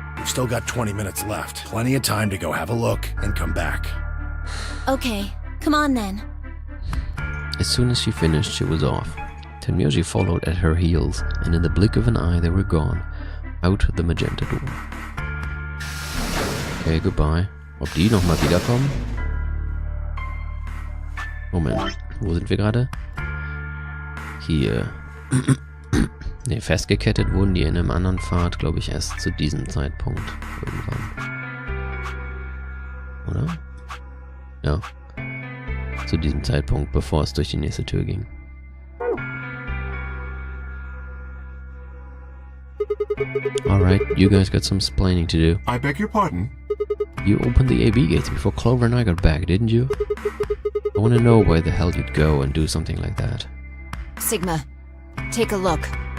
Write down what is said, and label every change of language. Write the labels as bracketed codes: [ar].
[en] We've still got 20 minutes left. Plenty of time to go have a look and come back. Okay, come on then. As soon as she finished, she was off. Tenmyoji followed at her heels, and in the blink of an eye they were gone, out the magenta door. Okay, goodbye. [de] Ob die nochmal wiederkommen? Moment, wo sind wir gerade? Hier. Ne, festgekettet wurden die in einem anderen Pfad, glaube ich, erst zu diesem Zeitpunkt irgendwann. Oder? Ja. Zu diesem Zeitpunkt, bevor es durch die nächste Tür ging. [en] Alright, you guys got some explaining to do. I beg your pardon? You opened the AB gates before Clover and I got back, didn't you? I want to know where the hell you'd go and do something like that. Sigma, take a look.